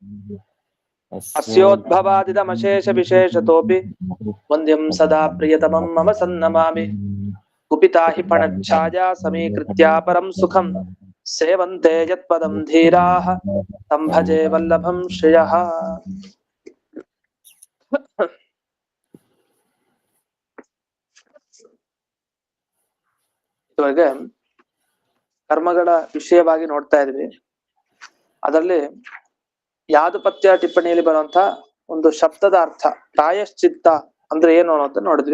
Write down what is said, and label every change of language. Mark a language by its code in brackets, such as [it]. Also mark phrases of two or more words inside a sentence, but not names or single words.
[sa] अस्योद्भवादिदमशेषविशेषतोऽपि वन्द्यं सदा प्रियतमं मम सन्नमामि कुपिता हि फणच्छाया समीकृत्या परं सुखं सेवन्ते यत्पदं धीराः तं भजे वल्लभं श्रियः। [kn] ಇದುವರೆಗೆ ಕರ್ಮಗಳ ವಿಷಯವಾಗಿ ನೋಡ್ತಾ ಇದ್ವಿ. ಅದರಲ್ಲಿ ಯಾದುಪತ್ಯ ಟಿಪ್ಪಣಿಯಲ್ಲಿ ಬರುವಂತ ಒಂದು ಶಬ್ದದ ಅರ್ಥ ಪ್ರಾಯಶ್ಚಿತ್ತ ಅಂದ್ರೆ ಏನು ಅಂತ ನೋಡಿದ್ವಿ.